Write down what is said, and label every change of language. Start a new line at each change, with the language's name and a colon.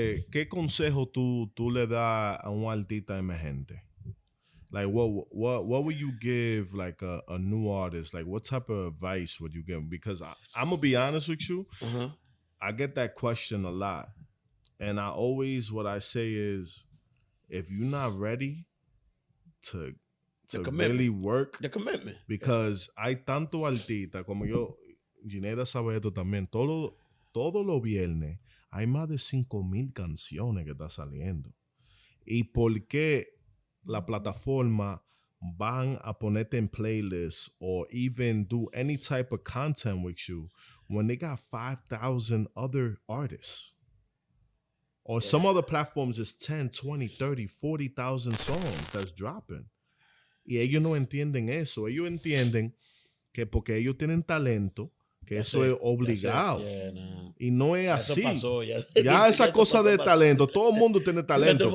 Spanish: ¿Qué consejo tú le das a un artista emergente?
English: Like, what would you give like a new artist? Like, what type of advice would you give him? Because I'm gonna be honest with you, I get that question a lot, and what I say is, if you're not ready to really work, the commitment,
Spanish: because hay tanto artista como yo, Gineda sabe esto también, todos los viernes hay más de 5,000 canciones que están saliendo. ¿Y por qué la plataforma van a ponerte en playlists
English: or even do any type of content with you when they got 5,000 other artists? Or some other platforms is 10, 20, 30, 40,000 songs that's dropping.
Spanish: Y ellos no entienden eso. Ellos entienden que porque ellos tienen talento, que eso es obligado. Y no es así. Eso pasó, ya esa cosa de talento, todo el mundo tiene talento.